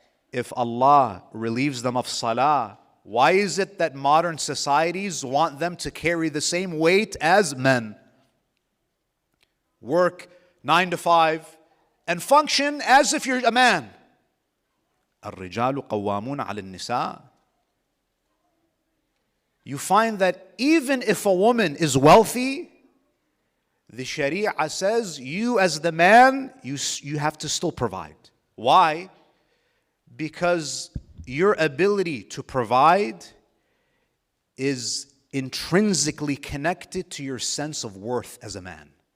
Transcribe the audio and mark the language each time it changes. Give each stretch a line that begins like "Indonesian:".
English: If Allah relieves them of salah, why is it that modern societies want them to carry the same weight as men? Work 9 to 5 and function as if you're a man.
Arabic: الرجال قوامون على النساء.
English: You find that even if a woman is wealthy, the Sharia says you as the man, you have to still provide. Why? Because your ability to provide is intrinsically connected to your sense of worth as a man.